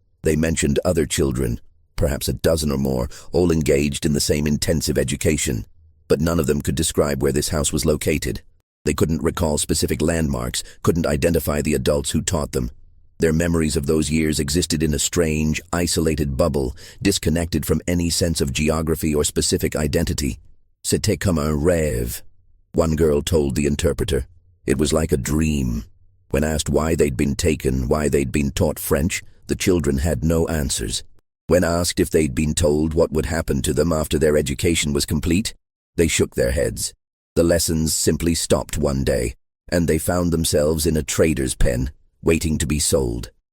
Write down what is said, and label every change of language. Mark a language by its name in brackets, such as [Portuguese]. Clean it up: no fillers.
[English] They mentioned other children, perhaps a dozen or more, all engaged in the same intensive education, but none of them could describe where this house was located. They couldn't recall specific landmarks, couldn't identify the adults who taught them. Their memories of those years existed in a strange, isolated bubble, disconnected from any sense of geography or specific identity. [French] C'était comme un rêve, [English] one girl told the interpreter. It was like a dream. When asked why they'd been taken, why they'd been taught French, the children had no answers. When asked if they'd been told what would happen to them after their education was complete, they shook their heads. The lessons simply stopped one day, and they found themselves in a trader's pen, waiting to be sold.